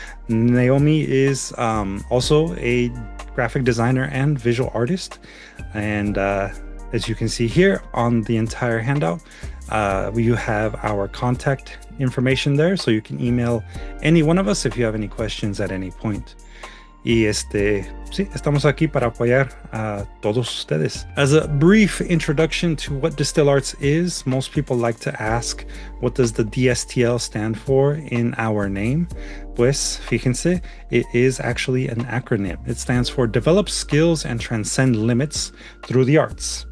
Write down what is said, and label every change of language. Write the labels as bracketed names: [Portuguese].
[English] Naomi is also a graphic designer and visual artist. And as you can see here on the entire handout, you have our contact information there, so you can email any one of us if you have any questions at any point. [Spanish] Y sí, estamos aquí para apoyar a todos ustedes. [English] As a brief introduction to what DSTL Arts is, most people like to ask, what does the DSTL stand for in our name? [Spanish] Pues, fíjense, [English] it is actually an acronym. It stands for Develop Skills and Transcend Limits Through the Arts.